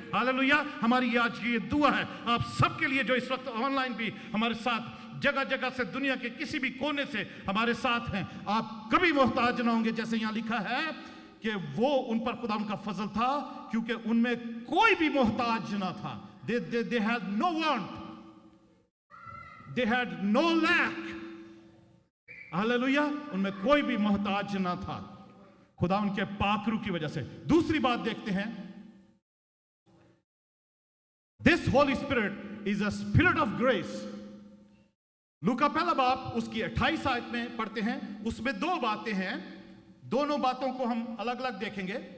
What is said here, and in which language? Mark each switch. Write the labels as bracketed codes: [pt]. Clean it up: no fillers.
[hi] Hallelujah, हमारी आज की ये दुआ है आप सबके लिए जो इस वक्त ऑनलाइन भी हमारे साथ जगह जगह से दुनिया के किसी भी कोने से हमारे साथ हैं, आप कभी मोहताज ना होंगे। जैसे यहां लिखा है कि वो उन पर खुदा का फजल था क्योंकि उनमें कोई भी मोहताज ना था। [en] They had no want, they had no lack। [hi] Hallelujah, उनमें कोई भी मोहताज ना था खुदा उनके पाकरू की वजह से। दूसरी बात देखते हैं, [en] This holy spirit is a spirit of grace. [hi] लूका पहला बाब उसकी 28 आयत में पढ़ते हैं, उसमें दो बातें हैं, दोनों बातों को हम अलग अलग देखेंगे।